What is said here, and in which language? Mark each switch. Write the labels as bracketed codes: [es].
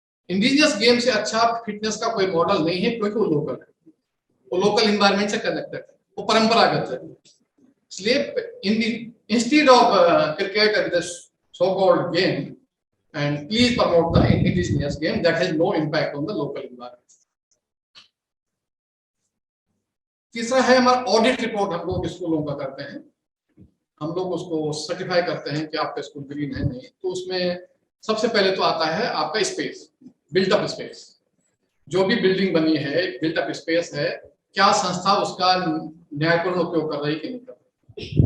[hi] Indigenous game से अच्छा fitness का कोई मॉडल नहीं है, क्योंकि वो लोकल है, वो लोकल एनवायरनमेंट से कनेक्टेड है, वो परंपरागत है। इसलिए [en] instead of cricket and this so-called game, and please promote the indigenous game that has no impact on the local environment. [hi] तीसरा है हमारा ऑडिट रिपोर्ट। हम लोग स्कूलों का करते हैं, हम लोग उसको सर्टिफाई करते हैं कि आपका स्कूल ग्रीन है नहीं। तो उसमें सबसे पहले तो आता है आपका स्पेस, बिल्ट अप स्पेस। जो भी बिल्डिंग बनी है, बिल्ट अप स्पेस है, क्या संस्था उसका न्यायपूर्ण उपयोग कर रही है कि नहीं कर रही।